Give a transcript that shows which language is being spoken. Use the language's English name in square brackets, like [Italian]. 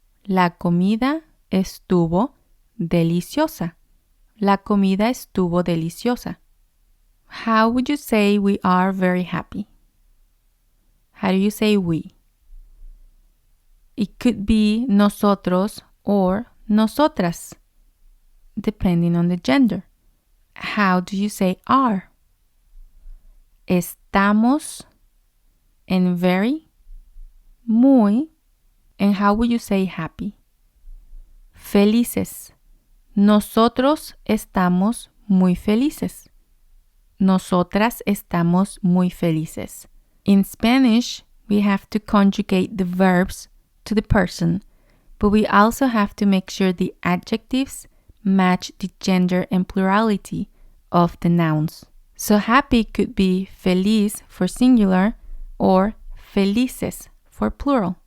[Spanish] La comida estuvo deliciosa. La comida estuvo deliciosa. [English] How would you say we are very happy? How do you say we? It could be nosotros or nosotras, depending on the gender. How do you say are? Estamos and very, muy, and how would you say happy? [Spanish] Felices. Nosotros estamos muy felices. Nosotras estamos muy felices. [English] In Spanish, we have to conjugate the verbs to the person, but we also have to make sure the adjectives match the gender and plurality of the nouns. So happy could be feliz for singular or felices for plural.